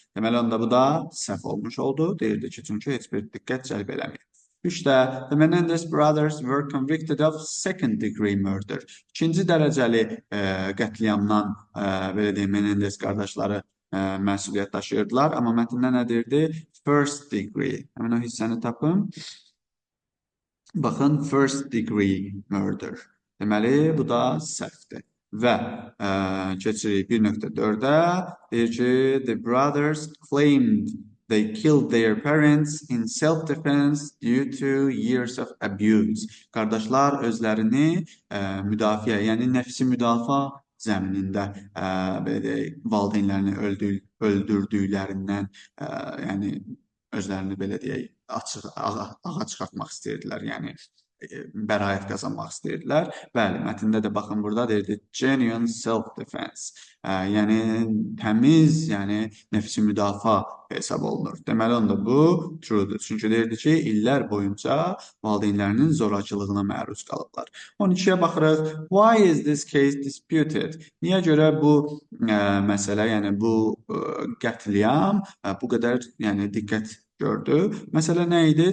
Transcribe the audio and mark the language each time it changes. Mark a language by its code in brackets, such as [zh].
[az] Deməli, onda bu da səhv olmuş oldu. Deyirdi ki, çünki heç bir diqqət cəlb eləməyib. [en] 3-də, the Menendez brothers were convicted of second degree murder. [az] İkinci dərəcəli qətliamdan belə deyək, Menendez qardaşları məsuliyyət daşıyırdılar. Amma mətndə nə deyirdi? First degree. Həmin o hissəni tapın. Baxın, [en] first degree murder. [az] Deməli, bu da səhvdir. Və keçirik 1.4-də. Deyir ki, [en] the brothers claimed they killed their parents in self-defense due to years of abuse. [az] Qardaşlar özlərini müdafiə, yəni nəfsi müdafiə zəminində belə deyək, valideynlərini öldürdüklərindən, yəni özlərini belə deyək, ağa çıxartmaq istəyirdilər, yəni bəraət qazanmaq istəyirdilər. Bəli, mətndə də baxın, burada deyirdi genuine self-defense, yəni təmiz, yəni nəfsi müdafiə hesab olunur. Deməli, onda bu true'dur. Çünki deyirdi ki, illər boyunca valideynlərinin zorakılığına məruz qalıblar. 12-yə baxırıq. [en] Why is this case disputed? [az] Niyə görə bu məsələ, yəni bu qətliam bu qədər yəni diqqət gördü? Məsələ nə idi?